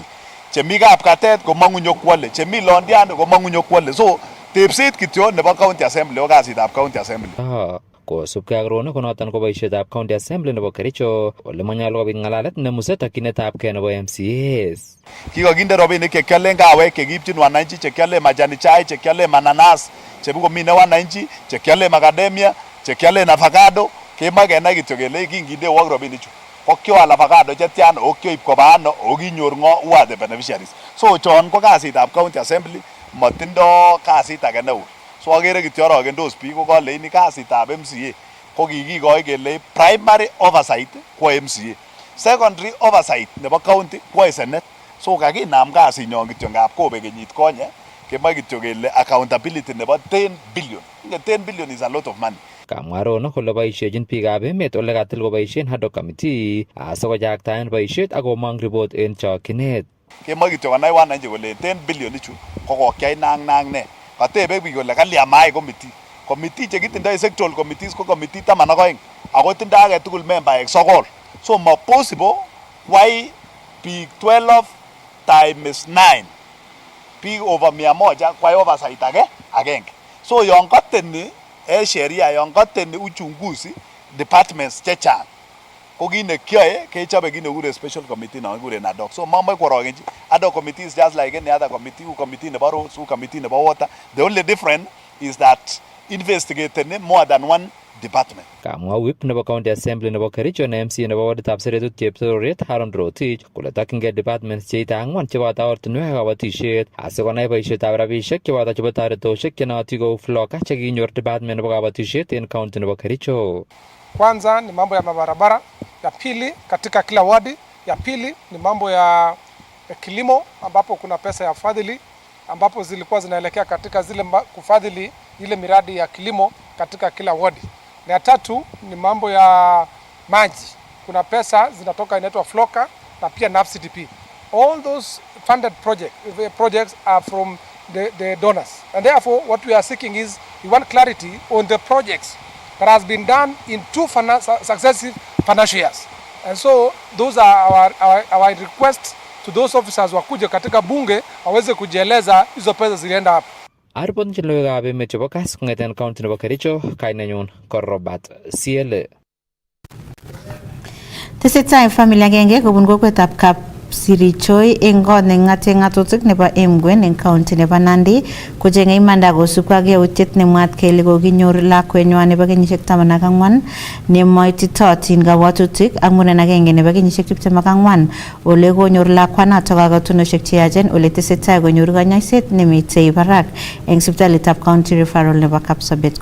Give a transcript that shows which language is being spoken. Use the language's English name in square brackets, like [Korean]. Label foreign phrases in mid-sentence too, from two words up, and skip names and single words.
[Kalenjin] Chemi kapkatet komong'u nyokwole, chemi Londiani komong'u nyokwole. So tepset kityo nebo [English] County Assembly [Kalenjin] o kasitab [English] County Assembly. [Kalenjin] Kosubkei ak Rono ko noton ko boisietab [English] County Assembly [Kalenjin] nebo Kericho ole manyolu kobit ng'alalet nemuse tokyinetabgei nebo MCAs. Kikokinde rabinik chekiolen kawek chekiipchin wananchi, chekiolen [Swahili] majani chai, [Kalenjin] chekiolen mananas chebikomine wananchi, chekiolen macadamia, chekiolen avocado. Kemoe kenai kityo kele kingindewok rabinichu ko kioal avocado chetyan o kioib koba ano o kinyor ng'o, [English] who are the beneficiaries. [Kalenjin] So chon ko kasitab County Assembly motindo kasit age neo. So agere kityo orogendos biik ko koleini kasitab MCA ko kikikoi kele [English] primary oversight [Kalenjin] kwo MCA, [English] secondary oversight [Kalenjin] nebo county kwo Senate. So kakinam kasinyon kityo ngap kobek kenyit konye kemoe kityo kele accountability nebo 10 billion. 10 billion is a lot of money. Kamwa Rono kole boisiechin biikab emet ole katil koboisien [English] ad hoc committee [Kalenjin] asikojaktaen boisiet ak komong report en chokyinet. Kemoe kityo konai wananchi kole 10 billion ichu ko kokyai nang ne. Katebe biik kole kalyan mayai committee. Committee chekitindoi [English] sectoral committees [Kalenjin] ko committee 12 ako tindoi age tugul membaek 9. So mo possible kwai biik 12 times 9 biik over 100 kwai oversight agenge. So yon kateni sheria, yon kateni uchunguzi departments chechang ko kit nekyoe kechobe kit nekure [English] special committee [Kalenjin] non kikuren ad hoc. So mamoi kworogenchi [English] ad hoc committee is just like any other committee, [Kalenjin] u committee nebo roads, u committee nebo water. The only difference is that investigating more than one department. Kamwa whip nebo [English] County Assembly [Kalenjin] nebo Kericho na MC nebo waditab Seretut Chepsororiet Haron Rotich kole tokyingei departments cheite 4 cheboto ortinwek ak kabatisiet asikonai boisietab rabisiek cheboto chebo toretosiek chenootin kou floka chekinyor department nebo kabatisiet en county nebo Kericho. [Swahili] Kwanza ni mambo ya mabarabara, ya pili katika kila wadi, ya pili ni mambo ya kilimo ambapo kuna pesa ya fadhili ambapo zilikuwa zinaelekea katika zile kufadhili ile miradi ya kilimo katika kila wadi. Na ya tatu ni mambo ya maji. Kuna pesa zinatoka inaitwa Floka na pia NAFCDP. [English] All those funded projects are from the donors. And therefore what we are seeking is we want clarity on the projects that has been done in 2 successive financial years. And so those are our request to those officers [Swahili] wakuje katika bunge waweze kujieleza hizo pesa zilienda hapo. [Kalenjin] Arpon chenloekab emet chebo Kass kong'eten county nebo Kericho, kainenyun ko Robert CLA. Tesetai familia agenge kobun kokwetab Kapsirichoi eng kot neng'ate ng'atutik nebo Emgwen eng county nebo Nandi kocheng'e imanda kosubkei ak yautiet nemwaat kele kokinyor lakwenywan nebo kenyisiek 14 nemoititotin kabwatutik ak muren agenge nebo kenyisiek 24 ole konyor lakwanatok kakotunosiek cheyachen ole tesetai konyor kanyoiset nemitei barak eng sipitalitab County Referral nebo Kapsabet.